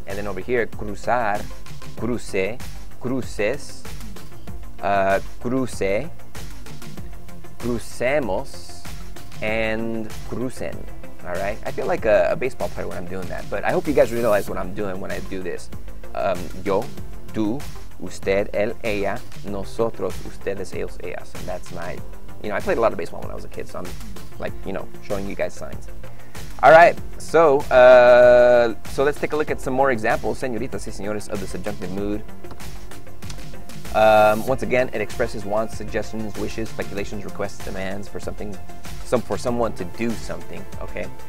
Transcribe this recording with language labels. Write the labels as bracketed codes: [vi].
[es] And then over here, cruzar, cruce, cruces, cruce, crucemos, and crucen. All right? [en] I feel like a baseball player when I'm doing that, but I hope you guys realize what I'm doing when I do this. [es] Yo, tú, usted, él, ella, nosotros, ustedes, ellos, ellas. [en] And that's my, I played a lot of baseball when I was a kid, so I'm like, showing you guys signs. All right, so let's take a look at some more examples, [es] señoritas y señores, [en] of the subjunctive mood. Once again, it expresses wants, suggestions, wishes, speculations, requests, demands for something, for someone to do something, okay?